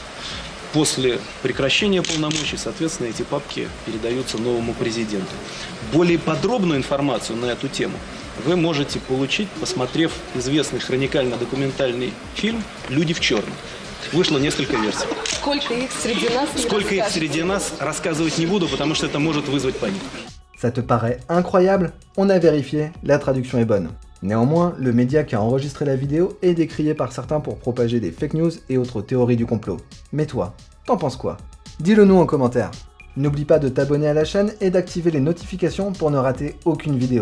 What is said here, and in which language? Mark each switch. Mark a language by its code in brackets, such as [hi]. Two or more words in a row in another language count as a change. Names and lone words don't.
[ru] После прекращения полномочий, соответственно, эти папки передаются новому президенту. Более подробную информацию на эту тему вы можете получить, посмотрев известный хроникально-документальный фильм «Люди в черном». Вышло несколько версий. Сколько их среди нас не Сколько их расскажете. среди нас, рассказывать не буду, потому что это может вызвать панику. [fr] Ça te paraît incroyable? On a vérifié, la traduction est bonne. Néanmoins, le média qui a enregistré la vidéo est décrié par certains pour propager des [en] fake news [fr] et autres théories du complot. Mais toi, t'en penses quoi? Dis-le nous en commentaire. N'oublie pas de t'abonner à la chaîne et d'activer les notifications pour ne rater aucune vidéo.